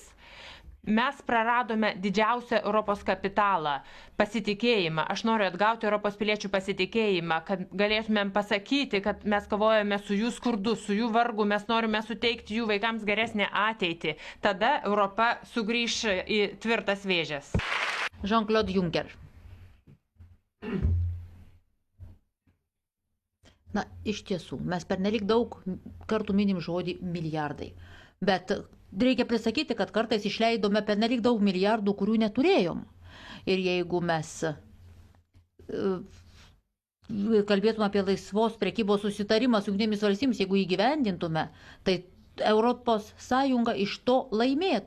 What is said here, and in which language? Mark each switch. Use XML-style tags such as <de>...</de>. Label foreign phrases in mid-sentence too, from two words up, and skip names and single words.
<lt>Mes praradome didžiausią Europos kapitalą – pasitikėjimą. Aš noriu atgauti Europos piliečių pasitikėjimą, kad galėtumėm pasakyti, kad mes kovojame su jų skurdu, su jų vargu, mes norime suteikti jų vaikams geresnę ateitį. Tada Europa sugrįš į tvirtas vėžes. Jean-Claude Juncker. Na, iš tiesų, mes pernelyg daug kartų minim žodį milijardai. Bet reikia prisakyti, kad kartais išleidome pernelyg daug milijardų, kurių neturėjom. Ir jeigu mes kalbėtume apie laisvos prekybos susitarimą su Jungtinėmis valstybėmis, jeigu įgyvendintume, tai Europos Sąjunga iš to laimėtų.</lt>